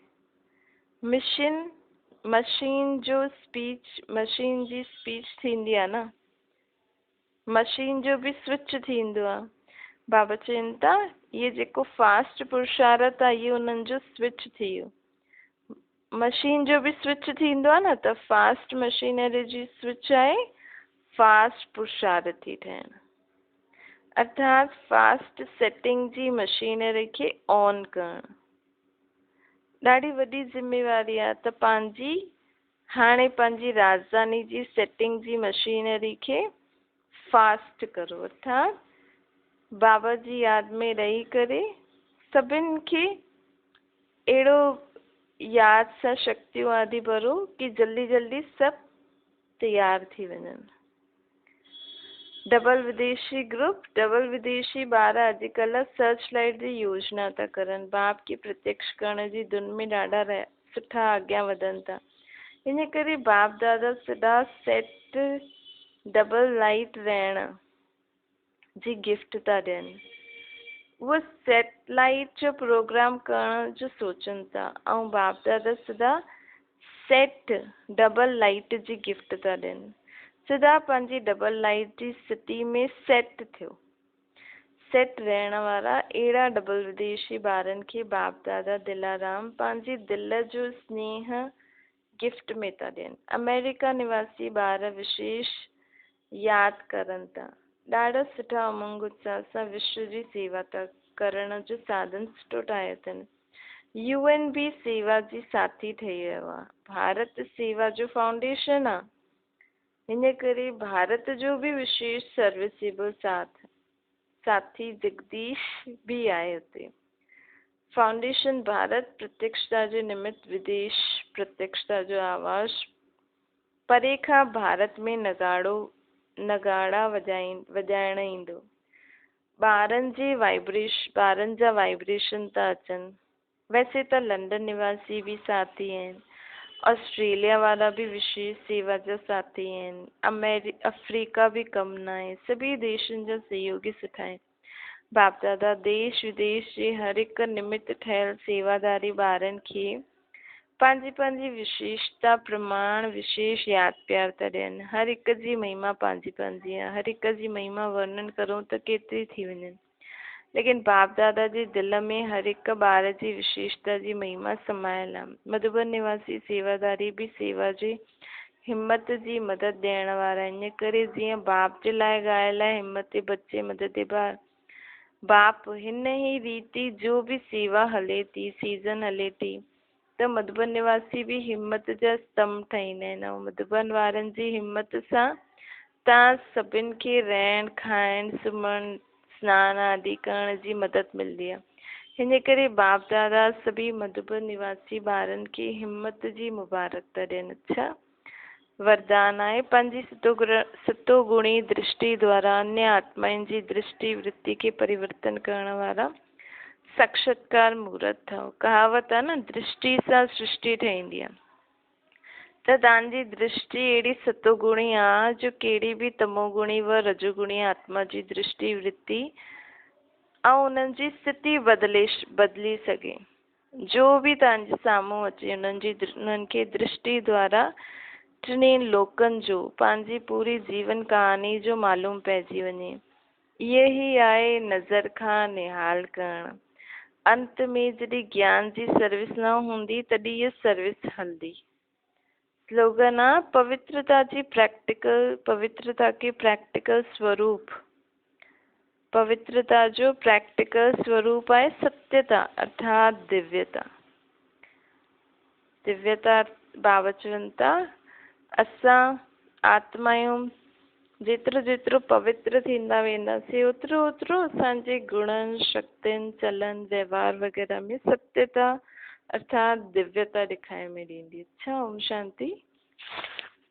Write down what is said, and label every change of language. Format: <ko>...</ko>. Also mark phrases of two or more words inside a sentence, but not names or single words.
<sd>मशीन जो स्पीच, मशीन जी स्पीच थींदी आहे न, मशीन जो बि स्विच थींदो आहे। बाबा चवनि था इहे जेको फास्ट पुरुषार्थ आहे इहो उन्हनि जो स्विच थी वियो। मशीन जो बि स्विच थींदो आहे न, त</sd> <en>fast machinery</en> <sd>जी स्विच आहे फास्ट पुरुषार्थी ठहिण, अर्थात</sd> <en>fast setting</en> <sd>जी मशीनरी खे ऑन करणु ॾाढी वॾी ज़िम्मेवारी आहे। त पंहिंजी हाणे पंहिंजी राजधानी जी सेटिंग जी मशीनरी खे फास्ट करो, अर्थात बाबा जी यादि में रही करे सभिनि खे अहिड़ो यादि सां शक्तियूं आदि भरो कि जल्दी जल्दी सभु तैयार थी वञनि। डबल विदेशी ग्रुप, डबल विदेशी ॿार अॼुकल्ह</sd> <en>search light</en> <sd>जी योजना था करनि, बाप खे प्रत्यक्ष करण जी धुन में ॾाढा सुठा अॻियां वधनि था। इन करे बाप दादा सदा</sd> <en>set double light</en> <sd>रहण जी गिफ्ट था ॾियनि। उहो सेटेलाइट जो प्रोग्राम करण जो सोचनि था ऐं बाप दादा सदा</sd> <en>set double light</en> <sd>जी गिफ्ट था ॾियनि। सदा पंहिंजी</sd> <en>double light</en> <sd>जी स्थिति में सेट थियो, सेट रहण वारा अहिड़ा डबल विदेशी ॿारनि खे बाप दादा दिलाराम पंहिंजी दिलि जो स्नेह गिफ्ट में था ॾियनि। अमेरिका निवासी ॿार विशेष यादि करनि था, ॾाढा सुठा उमंग उत्साह सां विश्व जी सेवा था करण जो साधन सुठो ठाहियो अथनि। UN बि सेवा जी साथी ठही वियो आहे, भारत सेवा जो फाउंडेशन आहे। हिन करे भारत जो बि विशेष सर्विसेबल साथी जगदीश भी आहे हुते। फाउंडेशन भारत प्रत्यक्षता जो निमित्त विदेश प्रत्यक्षता जो आवाज़ परे खां भारत में नगाड़ा वॼाइण ईंदो। ॿारनि जा वाइब्रेशन था अचनि। वैसे त लंडन निवासी भी साथी आहिनि, ऑस्ट्रेलिया वाला भी विशेष सेवा जा साथी आहिनि, अफ्रीका भी कम न आहे। सभी देशनि जा सहयोगी सुठा आहिनि। बाप दादा देश विदेश जे हर हिक निमित्त ठहियल सेवादारी ॿारनि खे पंहिंजी पंहिंजी विशेषता प्रमाण विशेष यादि प्यार था ॾियनि। हर हिक जी महिमा पंहिंजी पंहिंजी आहे, हर हिक जी महिमा वर्णन करूं त केतिरी थी वञनि, लेकिन बाप दादा जे दिलि में हर हिक ॿार जी विशेषता जी महिमा समायल आहे। मधुबन निवासी सेवादारी भी सेवा जे हिम्मत जी मदद ॾियण वारा। इन करे जीअं बाप जे लाइ ॻायल आहे</sd> <hi>हिम्मत बच्चे मदद बार,</hi> <sd>बाप हिन ई रीति जो भी सेवा हले थी, सीज़न हले थी, त मधुबन निवासी भी हिम्मत जा स्तंभ ठाहींदा आहिनि ऐं मधुबन वारनि जी हिम्मत सां तव्हां सभिनि खे रहण खाइण सुम्हण सनान आदि करण जी मदद मिलंदी आहे। हिन करे बाप दादा सभी मधुबन निवासी ॿारनि खे हिम्मत जी मुबारक था ॾियनि। अच्छा वरदान आहे पंहिंजी सतोगुणी दृष्टि द्वारा अन्य आत्माउनि जी दृष्टि वृत्ति खे परिवर्तन करण वारा साक्षात्कार मूर्त ठहो। कहावत आहे न, दृष्टि सां सृष्टि ठहींदी आहे। त तव्हांजी दृष्टि अहिड़ी सतोगुणी आहे जो कहिड़ी बि तमोगुणी व रजोगुणी आत्मा जी दृष्टि वृत्ति ऐं उन्हनि जी स्थिति बदिली सघे। जो बि तव्हांजे साम्हूं अचे उन्हनि खे दृष्टि द्वारा टिनी लोकनि जो पंहिंजी पूरी जीवन कहानी जो मालूम पइजी वञे। इहे ई आहे नज़र खां निहाल करणु। अंत में जॾहिं ज्ञान जी सर्विस न हूंदी तॾहिं इहा सर्विस हलंदी। स्लोगन आहे पवित्रता के प्रैक्टिकल स्वरूप। पवित्रता जो प्रैक्टिकल स्वरूप आहे सत्यता अर्थात दिव्यता। दिव्यता बाबा चवनि था असां आत्मायूं जेतिरो जेतिरो पवित्र थींदा वेंदासीं ओतिरो ओतिरो असांजे गुणनि शक्तियुनि चलन व्यवहार वग़ैरह में सत्यता अर्थात दिव्यता ॾेखारे में ॾींदी। अच्छा ओम शांति।</sd>